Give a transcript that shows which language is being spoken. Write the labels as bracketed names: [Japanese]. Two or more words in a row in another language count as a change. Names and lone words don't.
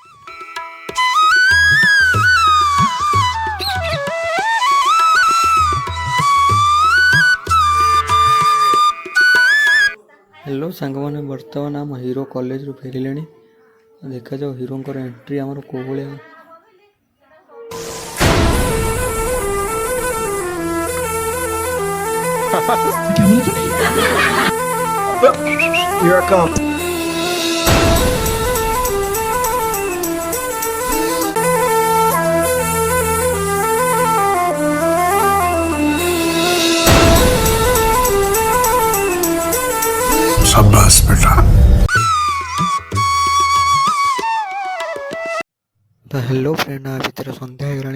[Odia] ହ୍ୟାଲୋ ସାଙ୍ଗମାନେ, ବର୍ତ୍ତମାନ ଆମ ହିରୋ କଲେଜରୁ ଫେରିଲେଣି। ଦେଖାଯାଉ ହିରୋଙ୍କର ଏଣ୍ଟ୍ରି ଆମର କେଉଁ ଭଳିଆ। [English] Here I come. [Hindi] शाबाश बेटा। [Odia] ତ [English] hello friend, [Odia] ଆ ଭିତରେ ସନ୍ଧ୍ୟା ହେଇଗଲାଣି।